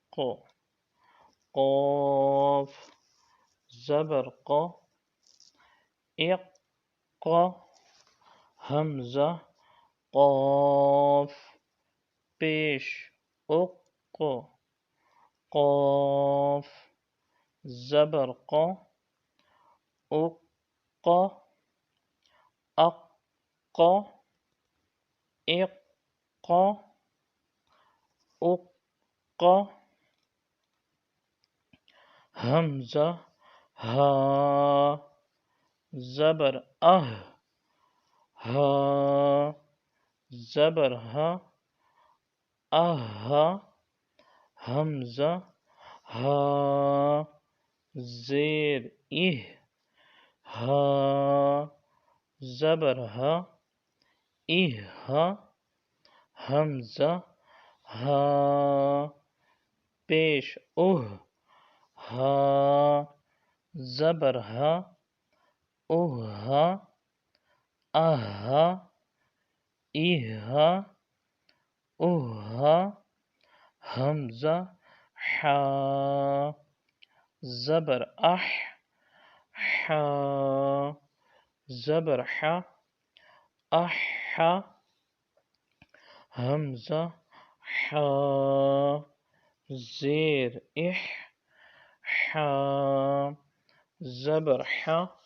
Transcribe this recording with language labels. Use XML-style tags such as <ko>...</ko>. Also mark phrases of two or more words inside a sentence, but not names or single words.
<ur>قاف زبر قا اق حمزہ قاف پیش اق قاف زبر قا اق اق اق اق حمزہ ہا زبر ہا زبر ہا اہا حمزہ ہا زیر ہا زبر ہا ہا حمزہ ہا پیش ہا زبر ہا ہا ہا ہا حمزہ حا زبر حا زبر حا حمزہ حا زیر حا زبر حا</ur>